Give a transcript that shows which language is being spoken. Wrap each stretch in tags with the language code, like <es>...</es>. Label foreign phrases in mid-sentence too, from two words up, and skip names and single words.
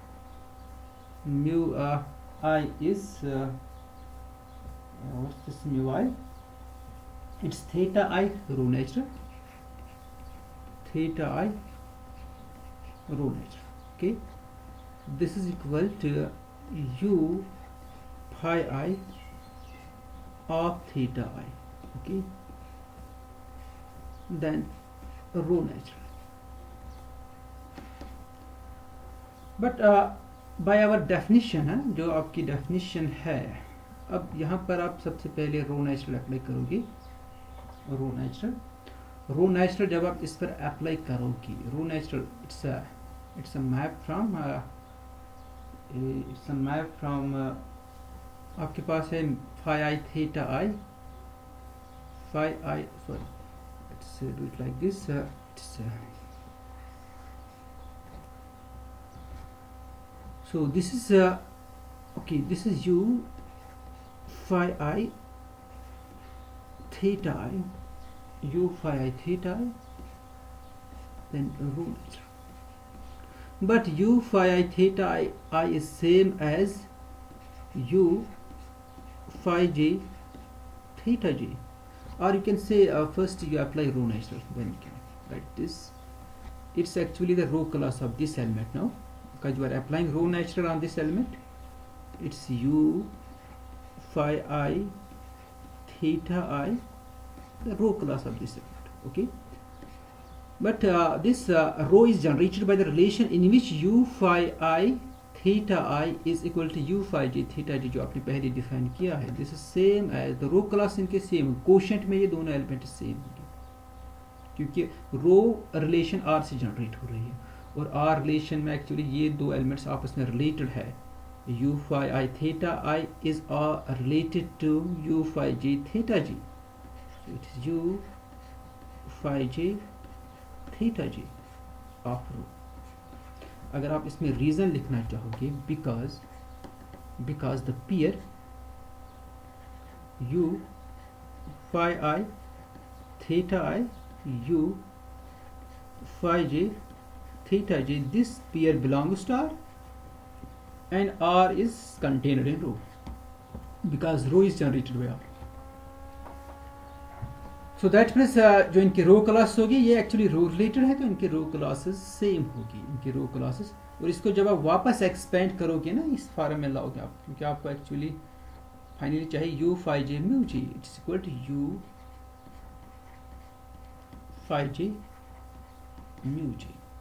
<en>what's this mu I, it's theta I rho natural, theta I rho natural, okay, this is equal to U phi I of theta I, okay, then rho natural। but by our definition</en> <hi>है, जो आपकी definition है, अब यहाँ पर आप सबसे पहले</hi> <en>rho natural apply</en> <hi>करोगे,</hi> <en>rho natural</en> <hi>जब आप इस पर अप्लाई करोगी,</hi> <en>rho natural it's a map from</en> <hi>आपके पास है</hi> <en>phi I theta I, phi I,</en> <hi>सॉरी,</hi> <en>let's do it like this. So this is okay, this is u phi I theta I, u phi I theta I, then rho nature. But u phi I theta I is same as u phi j theta j, or you can say first you apply rho natural, then you can write this. It's actually the rho class of this element now, because you are applying rho natural on this element. It's u phi I theta I, the rho class of this element. Okay, but this rho is generated by the relation in which u phi I theta I is equal to u phi j theta j,</en> <hi>जो आपने पहले डिफाइन किया है.</hi> <en>this is same as the rho class,</en> <hi>इनके</hi> <en>same quotient</en> <hi>में ये दोनों एलिमेंट सेम होंगे, क्योंकि</hi> <en>rho relation R</en> <hi>से जनरेट हो रही है, और</hi> <en>R relation</en> <hi>में एक्चुअली ये दो एलिमेंट्स आपस में रिलेटेड है.</hi> <en>u phi I theta I is related to u phi j theta j, so it is u phi j theta j of rho.</en> <hi>अगर आप इसमें रीजन लिखना चाहोगे,</hi> <en>because the pair u phi I theta I u phi j theta j, this pair belongs to R and R is contained in rho, because rho is generated by R. so that means</en> <hi>जो इनके</hi> <en>rho class</en> <hi>होगी ये एक्चुअली</hi> <en>rho related</en> <hi>है, तो इनके</hi> <en>rho classes same</en> <hi>होगी, इनके</hi> <en>rho classes.</en> <hi>और इसको जब आप वापस एक्सपेंड करोगे ना, इस फॉर्म में लाओगे आप, क्योंकि आपको</hi> <en>actually finally</en> <hi>चाहिए</hi> <en>u phi j mu j, it's equal to u phi j mu j.</en>